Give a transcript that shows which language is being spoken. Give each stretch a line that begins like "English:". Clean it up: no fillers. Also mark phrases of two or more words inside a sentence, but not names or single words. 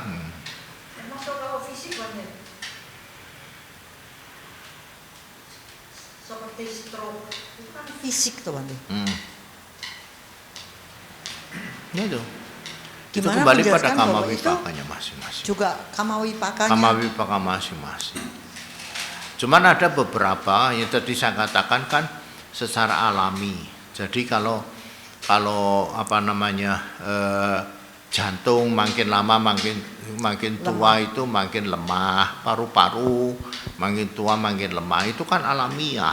Indonesian: Termasuk kalau fisik, Bante. Seperti stroke itu kan fisik tuh, Bante. Ya itu. Itu Gimana kembali pada menjelaskan kama bahwa itu wipakanya masing-masing. juga
Pali: kama wipakanya. Kama wipaka
Indonesian: masing-masing. Cuman ada beberapa yang tadi saya katakan kan secara alami. Jadi kalau jantung makin lama makin tua itu makin lemah, paru-paru makin tua makin lemah, itu kan alamiah.